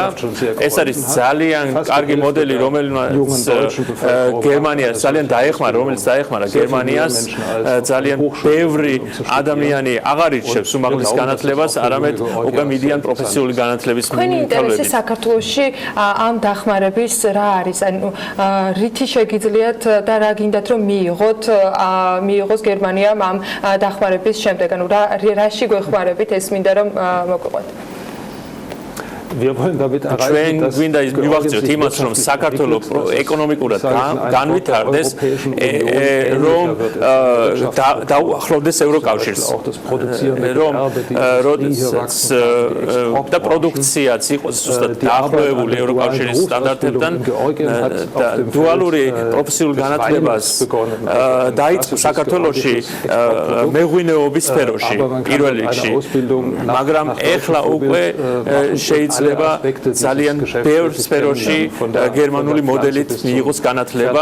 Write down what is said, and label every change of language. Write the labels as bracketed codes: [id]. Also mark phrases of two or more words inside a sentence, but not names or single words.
[ka] ეს არის ძალიან კარგი მოდელი, რომელიც გერმანიას ძალიან დაეხმარა, რომელიც დაეხმარა გერმანიას ძალიან ბევრი ადამიანი აღარ ირჩევს უმაღლეს განათლებას, არამედ უკვე მიდიან პროფესიული განათლების თქვენი ინტერესი საქართველოში ამ დახმარების რა არის? ანუ რითი შეგიძლიათ და რა გინდათ რომ მიიღოს გერმანიამ ამ დახმარების შემდეგ? ანუ რაში გვეხმარებით ეს მინდა რომ მოგვიყვეთ. [de] Wir wollen damit erreichen, dass [ka] მივახციოთ იმას, რომ საქართველოს ეკონომიკურად განვითარდეს, რომ დაუახლოვდეს ევროკავშირს, რომ და პროდუქციაც იყოს ზუსტად დაახლოებული ევროკავშირის სტანდარტებთან და დუალური პროფესიულ განათლებას დაიწყო საქართველოში მეღვინეობის სფეროში პირველ რიგში, მაგრამ ეხლა უკვე შეიძლება ძალიან ბევრ სფეროში გერმანული მოდელით მიიღოს განათლება.